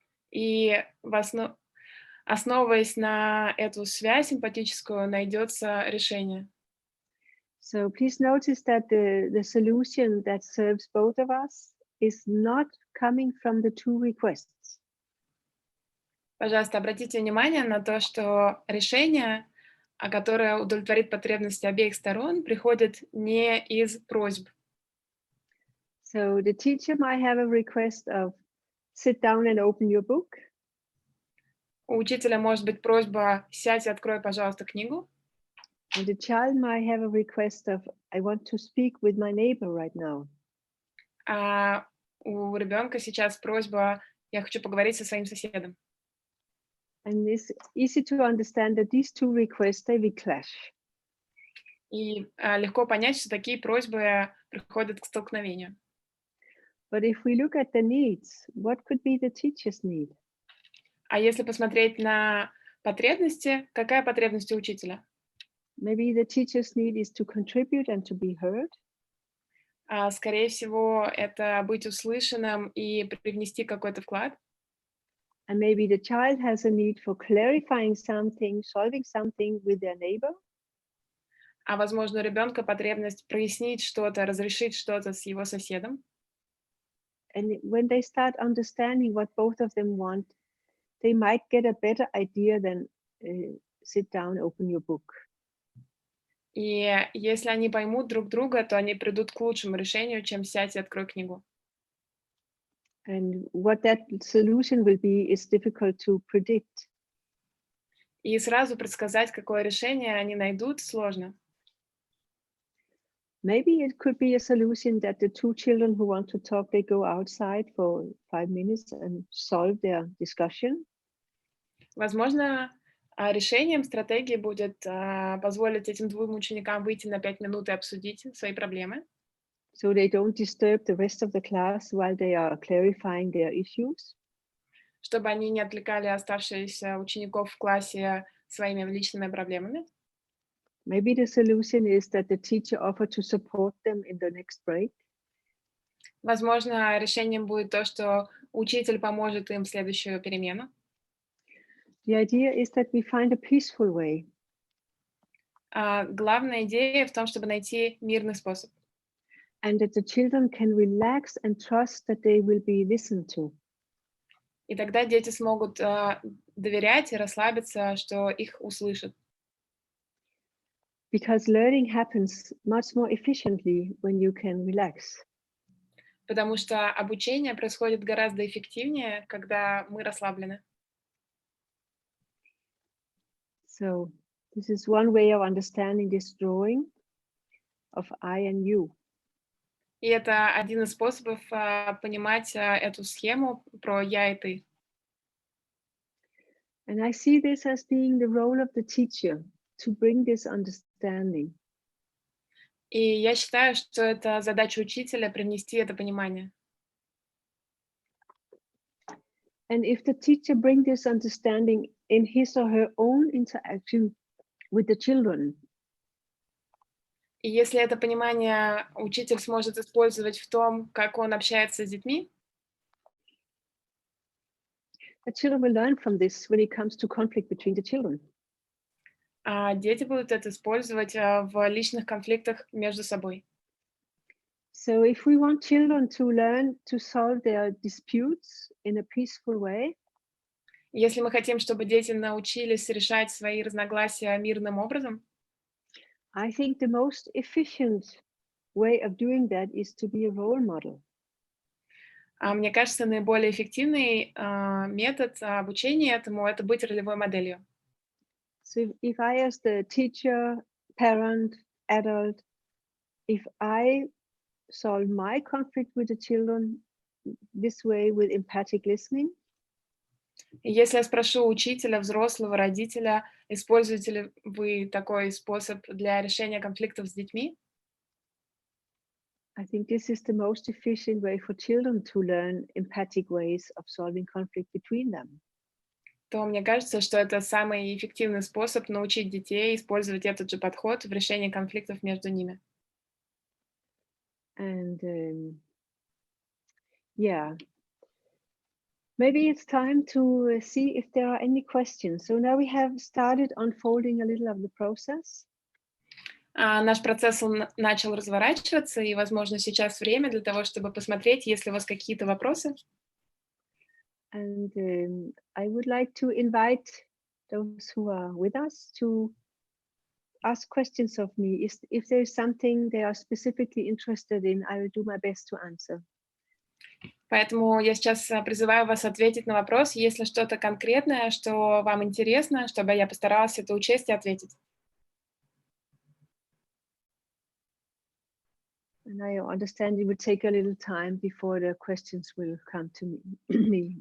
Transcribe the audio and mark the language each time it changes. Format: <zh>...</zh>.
<ru>И основываясь на эту связь эмпатическую, найдется решение.</ru> <en>So please notice that the solution that serves both of us is not coming from the two requests.</en> <ru>Пожалуйста, обратите внимание на то, что решение, которое удовлетворит потребности обеих сторон, приходит не из просьб.</ru> <en>So the teacher might have a request of sit down and open your book.</en> <ru>У учителя может быть просьба «сядь и открой, пожалуйста, книгу».</ru> <en>And the child might have a request of I want to speak with my neighbor right now.</en> <ru>А у ребенка сейчас просьба «я хочу поговорить со своим соседом».</ru> <en>And it's easy to understand that these two requests, they will clash.</en> <ru>И легко понять, что такие просьбы приходят к столкновению.</ru> <en>But if we look at the needs, what could be the teacher's need?</en> <ru>А если посмотреть на потребности, какая потребность у учителя?</ru> <en>Maybe the teacher's need is to contribute and to be heard.</en> <ru>Скорее всего, это быть услышанным и привнести какой-то вклад.</ru> <en>And maybe the child has a need for clarifying something, solving something with their neighbor.</en> <ru>А возможно, у ребенка потребность прояснить что-то, разрешить что-то с его соседом.</ru> <en>And when they start understanding what both of them want, they might get a better idea than sit down, open your book.</en> <ru>И если они поймут друг друга, то они придут к лучшему решению, чем «сядь и открой книгу».</ru> <en>And what that solution will be is difficult to predict.</en> <ru>И сразу предсказать, какое решение они найдут, сложно.</ru> <en>Maybe it could be a solution that the two children who want to talk, they go outside for 5 minutes and solve their discussion.</en> <ru>Возможно, решением стратегии будет позволить этим двум ученикам выйти на 5 минут и обсудить свои проблемы,</ru> <en>so they don't disturb the rest of the class while they are clarifying their issues.</en> <ru>чтобы они не отвлекали оставшихся учеников в классе своими личными проблемами.</ru> <en>Maybe the solution is that the teacher offered to support them in the next break.</en> <ru>Возможно, решением будет то, что учитель поможет им в следующую перемену.</ru> <en>The idea is that we find a peaceful way.</en> <ru>Главная идея в том, чтобы найти мирный способ.</ru> <en>And that the children can relax and trust that they will be listened to.</en> <ru>И тогда дети смогут доверять и расслабиться, что их услышат.</ru> <en>Because learning happens much more efficiently when you can relax.</en> <ru>Потому что обучение происходит гораздо эффективнее, когда мы расслаблены.</ru> <en>So this is one way of understanding this drawing of I and you.</en> <ru>И это один из способов понимать эту схему про «я» и «ты».</ru> <en>And I see this as being the role of the teacher to bring this understanding.</en> <ru>И я считаю, что это задача учителя привнести это понимание.</ru> <en>And if the teacher brings this understanding in his or her own interaction with the children,</en> <ru>И если это понимание учитель сможет использовать в том, как он общается с детьми,</ru> <en>the children will learn from this when it comes to conflict between the children.</en> <ru>дети будут это использовать в личных конфликтах между собой.</ru> <en>So if we want children to learn to solve their disputes in a peaceful way,</en> <ru>Если мы хотим, чтобы дети научились решать свои разногласия мирным образом,</ru> <en>I think the most efficient way of doing that is to be a role model.</en> <ru>мне кажется, наиболее эффективный метод обучения этому — это быть ролевой моделью.</ru> <en>So if I, as the teacher, parent, adult, if I solve my conflict with the children this way with empathic listening,</en> <ru>И если я спрошу учителя, взрослого, родителя, используете ли вы такой способ для решения конфликтов с детьми,</ru> <en>I think this is the most efficient way for children to learn empathic ways of solving conflict between them.</en> <ru>то мне кажется, что это самый эффективный способ научить детей использовать этот же подход в решении конфликтов между ними.</ru> <en>And yeah, maybe it's time to see if there are any questions. So now we have started unfolding a little of the process.</en> <ru>Наш процесс начал разворачиваться, и, возможно, сейчас время для того, чтобы посмотреть, есть ли у вас какие-то вопросы.</ru> <en>And I would like to invite those who are with us to ask questions of me. If there is something they are specifically interested in, I will do my best to answer.</en> <ru>Поэтому я сейчас призываю вас ответить на вопрос, если что-то конкретное, что вам интересно, чтобы я постаралась это учесть и ответить.</ru> <en>And I understand it will take a little time before the questions will come to me.</en>